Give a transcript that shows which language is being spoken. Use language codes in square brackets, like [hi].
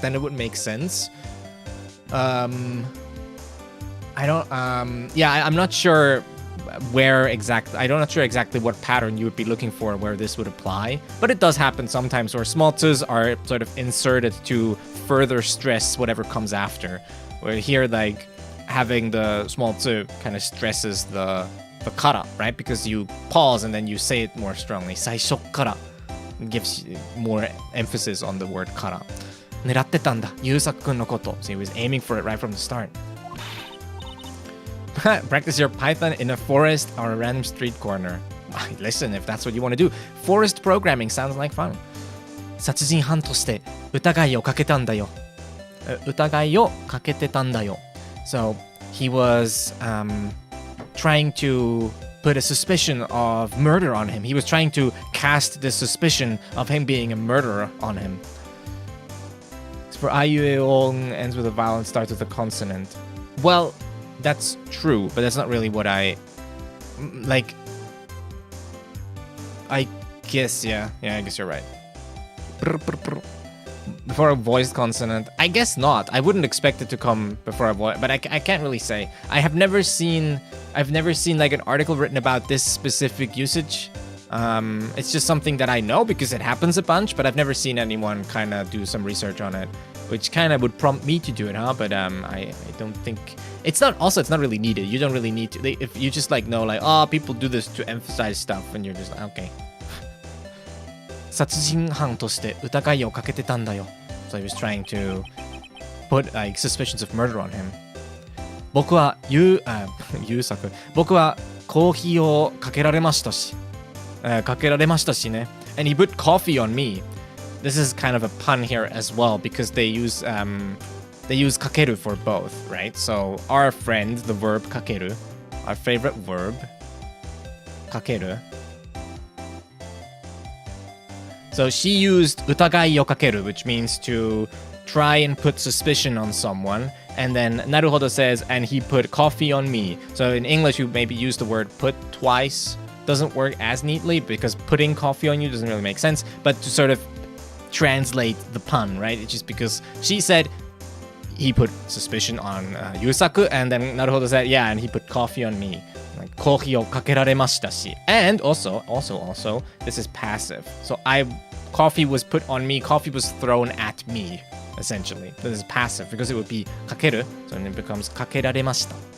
[en] Then it would make sense. I'm not sure I'm not sure exactly what pattern you would be looking for where this would apply, but it does happen sometimes where small tsus are sort of inserted to further stress whatever comes after. Where here, like, having the small tsu kind of stresses the kara, right? Because you pause and then you say it more strongly. [ja] 最初から [en] gives more emphasis on the word kara. [ja] 狙ってたんだ、優作くんのこと. [en] So he was aiming for it right from the start. Practice your Python in a forest or a random street corner. Listen, if that's what you want to do. Forest programming sounds like fun. [ja] 殺人犯として疑いをかけたんだよ。疑いをかけてたんだよ。 [en] So he was trying to put a suspicion of murder on him. He was trying to cast the suspicion of him being a murderer on him. For Ayueong ends with a vowel and starts with a consonant. Well, that's true, but that's not really what I like. I guess, yeah, I guess you're right. Before a voiced consonant, I guess not. I wouldn't expect it to come before a voice, but I can't really say. I've never seen like an article written about this specific usage. It's just something that I know because it happens a bunch, but I've never seen anyone kind of do some research on it, which kind of would prompt me to do it, huh? But I don't think it's not really needed. You don't really need to. If you just like know like, oh, people do this to emphasize stuff, and you're just like, okay. [ja] 殺人犯として疑いをかけてたんだよ. [en] So he was trying to put like suspicions of murder on him. [ja] 僕は優作。僕はコーヒーをかけられましたしね. [en] And he put coffee on me. This is kind of a pun here as well because they use kakeru for both, right? So our friend, the verb kakeru, our favorite verb, kakeru. So she used [ja] 疑いをかける, [en] which means to try and put suspicion on someone. And then Naruhodo says, and he put coffee on me. So in English, you maybe use the word put twice. Doesn't work as neatly because putting coffee on you doesn't really make sense. But to sort of translate the pun, right? It's just because she said he put suspicion on Yusaku, and then Naruhodo said, yeah, and he put coffee on me. [ja] Like, コーヒーをかけられましたし. [en] And also, this is passive. So coffee was put on me, coffee was thrown at me, essentially. This is passive because it would be かける, so then it becomes [ja] かけられました.